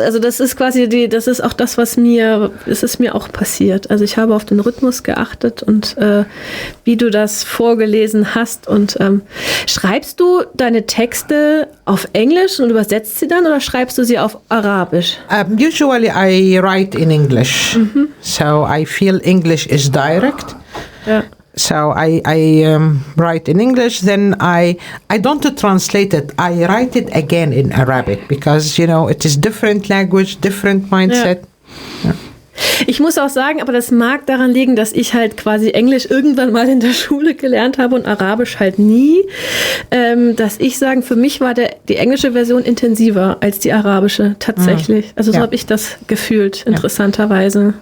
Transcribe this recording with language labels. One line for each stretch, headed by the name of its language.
German: Also das ist quasi, das ist auch das, was mir, es ist mir auch passiert. Also ich habe auf den Rhythmus geachtet und wie du das vorgelesen hast. Und schreibst du deine Texte auf Englisch und übersetzt sie dann oder schreibst du sie auf Arabisch?
English: Usually I write in English. Mhm. So I feel English is direct.
German: Ja.
English: So I write in English, then I don't translate it. I write it again in Arabic, because, you know, it is different language, different mindset. Ja.
German: Ja. Ich muss auch sagen, aber das mag daran liegen, dass ich halt quasi Englisch irgendwann mal in der Schule gelernt habe und Arabisch halt nie. Dass ich sagen, für mich war die englische Version intensiver als die arabische tatsächlich. Mhm. Also so ja. habe ich das gefühlt, interessanterweise.